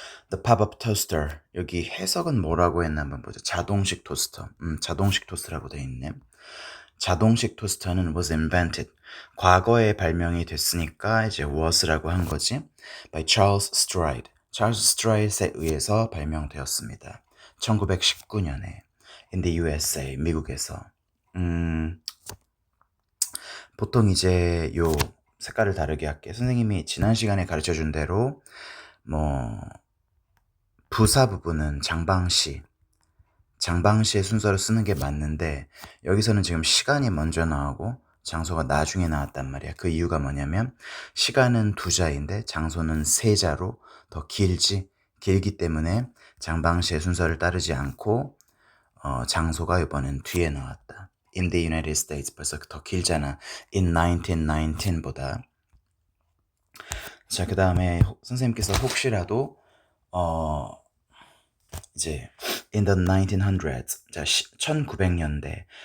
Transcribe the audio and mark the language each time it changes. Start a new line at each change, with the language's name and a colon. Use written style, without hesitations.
English: The pop-up toaster
Korean: 여기 해석은 뭐라고 했나 한번 보자. 자동식 토스터, 자동식 토스터라고 돼 있네. 자동식 토스터는
English: was invented.
Korean: 과거에 발명이 됐으니까 이제 was라고 한 거지.
English: By Charles Stride.
Korean: Charles Stride에 의해서 발명되었습니다. 1919년에
English: in the USA,
Korean: 미국에서. 보통 이제 요 색깔을 다르게 할게. 선생님이 지난 시간에 가르쳐 준 대로 뭐 부사 부분은 장방시의 순서를 쓰는 게 맞는데 여기서는 지금 시간이 먼저 나오고 장소가 나중에 나왔단 말이야. 그 이유가 뭐냐면 시간은 2자인데 장소는 3자로 더 길기 때문에 장방시의 순서를 따르지 않고 장소가 이번엔 뒤에 나왔다.
English: In the United States
Korean: 벌써 더 길잖아.
English: In 1919보다.
Korean: 자, 그 다음에 선생님께서 혹시라도 이제
English: in the 1900s,
Korean: 자 1900년대를